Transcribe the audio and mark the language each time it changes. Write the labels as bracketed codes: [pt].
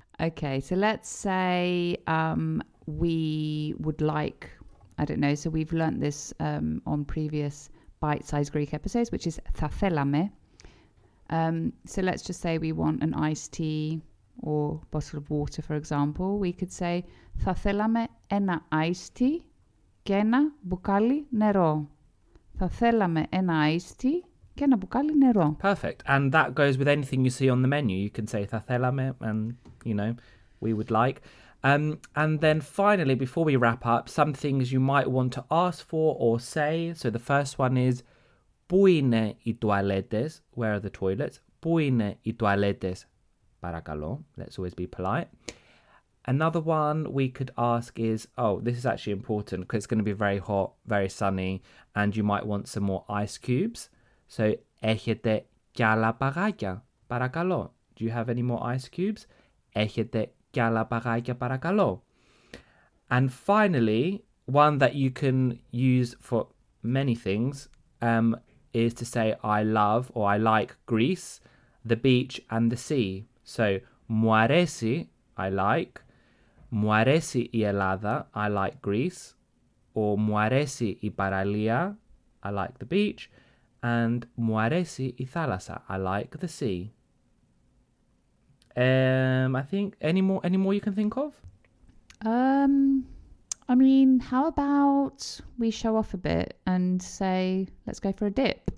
[en] Okay, so let's say we would like I don't know. So we've learnt this on previous bite-sized Greek episodes, which is [el] θα θέλαμε. [en] So let's just say we want an iced tea or bottle of water, for example. We could say [el] θα θέλαμε ένα iced tea και ένα μπουκάλι νερό. Θα θέλαμε ένα iced tea και ένα μπουκάλι νερό. [en] Perfect. And that goes with anything you see on the menu. You can say [el] θα θέλαμε [en] and, you know, we would like. And then finally, before we wrap up, some things you might want to ask for or say. So the first one is [el] πού είναι οι τουαλέτες? [en] Where are the toilets? [el] Πού είναι οι τουαλέτες? Παρακαλώ. [en] Let's always be polite. Another one we could ask is, oh, this is actually important because it's going to be very hot, very sunny, and you might want some more ice cubes. [el] So, έχετε κι άλλα παγάκια? Παρακαλώ. [en] Do you have any more ice cubes? [el] Έχετε κι άλλα παγάκια? Παρακαλώ. [en] And finally, one that you can use for many things is to say I love or I like Greece, the beach and the sea. So, [el] μου αρέσει, [en] I like. [el] Μου αρέσει η Ελλάδα, [en] I like Greece. Or [el] μου αρέσει η παραλία, [en] I like the beach. And [el] μου αρέσει η θάλασσα, [en] I like the sea. I think any more you can think of? I mean, how about we show off a bit and say, let's go for a dip?